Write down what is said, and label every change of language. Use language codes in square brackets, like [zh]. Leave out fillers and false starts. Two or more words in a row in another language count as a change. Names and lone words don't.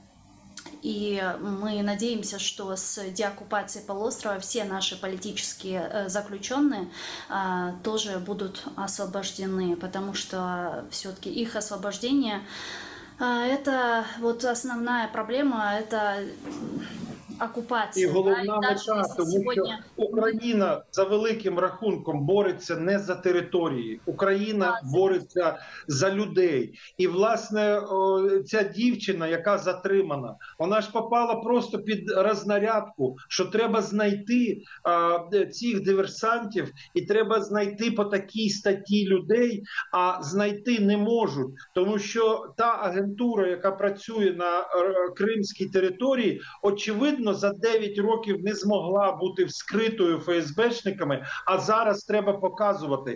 [ru] И мы надеемся, что с деоккупацией полуострова все наши политические заключенные тоже будут освобождены, потому что все-таки их освобождение это вот основная проблема, это окупація. [uk] І головна мета, тому що Україна за великим рахунком бореться не за території, Україна бореться за людей. І, власне, ця дівчина, яка затримана, вона ж попала просто під рознарядку, що треба знайти цих диверсантів і треба знайти по такій статті людей, а знайти не можуть, тому що та агентура, яка працює на кримській території, очевидно, за 9 років не змогла бути вскритою ФСБшниками, а зараз треба показувати.